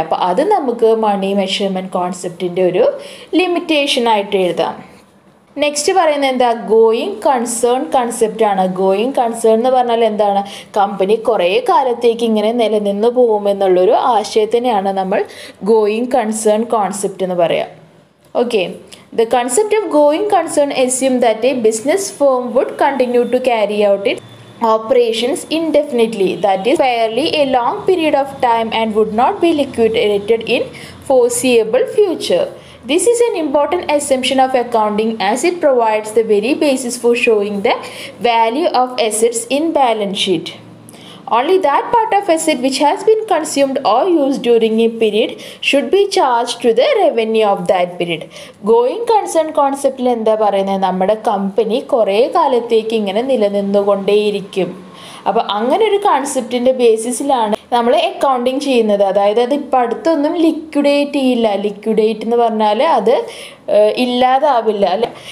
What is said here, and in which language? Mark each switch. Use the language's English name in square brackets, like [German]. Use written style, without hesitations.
[Malayalam] അപ്പോൾ അത് നമുക്ക് മണി മെഷർമെൻറ്റ് കോൺസെപ്റ്റിൻ്റെ ഒരു ലിമിറ്റേഷൻ ആയിട്ട് എഴുതാം. നെക്സ്റ്റ് പറയുന്നത് എന്താ? ഗോയിങ് കൺസേൺ കൺസെപ്റ്റ് ആണ്. ഗോയിങ് കൺസേൺ എന്ന് പറഞ്ഞാൽ എന്താണ്? കമ്പനി കുറേ കാലത്തേക്ക് ഇങ്ങനെ നിലനിന്ന് പോകുമെന്നുള്ളൊരു ആശയത്തിനെയാണ് നമ്മൾ ഗോയിങ് കൺസേൺ കോൺസെപ്റ്റ് എന്ന് പറയാം. [English] Okay, the concept of going concern assume that a business firm would continue to carry out its operations indefinitely, that is fairly a long period of time, and would not be liquidated in foreseeable future. This is an important assumption of accounting as it provides the very basis for showing the value of assets in balance sheet. Only that part of asset which has been consumed or used during a period should be charged to the revenue of that period. [Malayalam] Going concern കോൺസെപ്റ്റിൽ എന്താ പറയുന്നത്? നമ്മുടെ company കുറേ കാലത്തേക്ക് ഇങ്ങനെ നിലനിന്നുകൊണ്ടേയിരിക്കും. അപ്പോൾ അങ്ങനെ ഒരു കോൺസെപ്റ്റിൻ്റെ ബേസിസിലാണ് നമ്മൾ അക്കൗണ്ടിങ് ചെയ്യുന്നത്. അതായത് അത് ഇപ്പം അടുത്തൊന്നും ലിക്വിഡേറ്റ് ചെയ്യില്ല. ലിക്വിഡേറ്റ് എന്ന് പറഞ്ഞാൽ അത് ഇല്ലാതാവില്ല അല്ലേ.